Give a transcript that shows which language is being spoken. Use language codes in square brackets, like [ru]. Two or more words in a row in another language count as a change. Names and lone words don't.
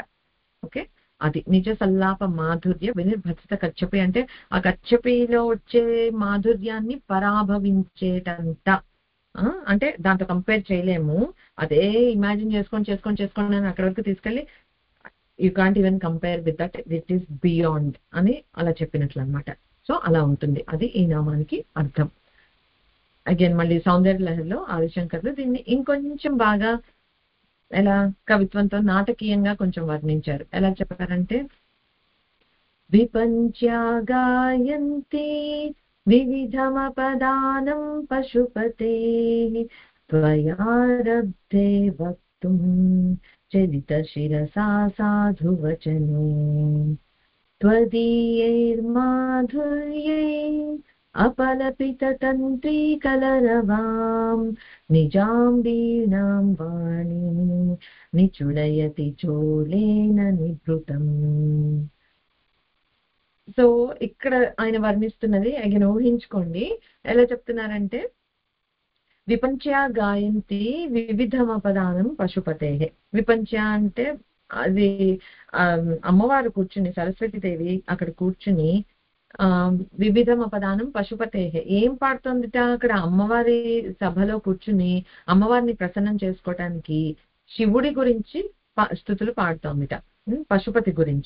[te] ఓకే, అది [sa] నిజ సల్లాప మాధుర్య వినిర్భసిత కచ్చపి [te] అంటే ఆ కచ్చపిలో వచ్చే మాధుర్యాన్ని పరాభవించేటంత, అంటే దాంతో కంపేర్ చేయలేము. అదే ఇమాజిన్ చేసుకొని నేను అక్కడి వరకు తీసుకెళ్ళి [en] you can't even compare with that, it is beyond [te] అని అలా చెప్పినట్లు అనమాట. సో అలా ఉంటుంది, అది ఈ నామానికి అర్థం. అగైన్ మళ్ళీ సౌందర్య లహరిలో ఆదిశంకర్లు దీన్ని ఇంకొంచెం బాగా ఎలా కవిత్వంతో నాటకీయంగా కొంచెం వర్ణించారు. [sa] ఎలా చెప్పారంటే, విపంచ్యా గాయంతి వివిధమపదానం పశుపతే త్వయారబ్ధే వక్తుం చలిత శిరసా సాధు వచనే త్వదీయైర్మాధుర్యై अपलपित तंत्री कलरवां निजां वीणां वाणीं निचुलयति चोलेन निभृतं. [te] సో ఇక్కడ ఆయన వర్ణిస్తున్నది అగైన్ ఊహించుకోండి ఎలా చెప్తున్నారంటే, [sa] విపంచ్యా గాయంతి వివిధమపదానం పశుపతే. [te] విపంచ్య అంటే అది అమ్మవారు కూర్చుని, సరస్వతీదేవి అక్కడ కూర్చుని [sa] వివిధమపదానం పశుపతే, [te] ఏం పాడుతోందిట అక్కడ, అమ్మవారి సభలో కూర్చుని అమ్మవారిని ప్రసన్నం చేసుకోవటానికి శివుడి గురించి స్తుతులు పాడుతోందిట, పశుపతి గురించి.